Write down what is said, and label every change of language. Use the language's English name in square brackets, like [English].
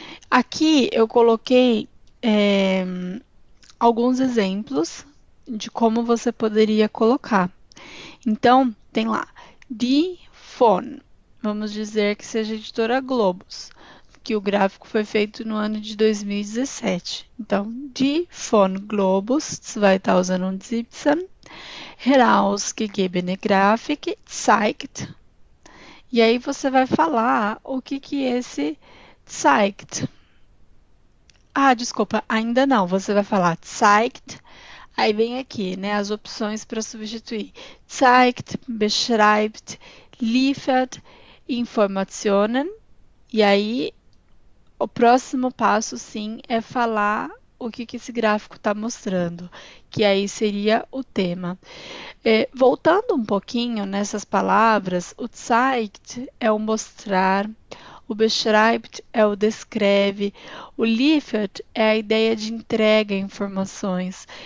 [Portuguese] Aqui eu coloquei alguns exemplos de como você poderia colocar. Então, tem lá, [German] die von, [Portuguese] vamos dizer que seja a editora Globus, que o gráfico foi feito no ano de 2017. [German] Então, die von Globus 2017 herausgegebene Grafik zeigt. [Portuguese] E aí você vai falar o que esse zeigt. Ah, desculpa, ainda não. Você vai falar zeigt. Aí vem aqui, né, as opções para substituir. [German] Zeigt, beschreibt, liefert Informationen. [Portuguese] E aí, o próximo passo, sim, é falar o que esse gráfico está mostrando, que aí seria o tema. Voltando um pouquinho nessas palavras, o zeigt é o mostrar, o beschreibt é o descreve, o liefert é a ideia de entrega a informações.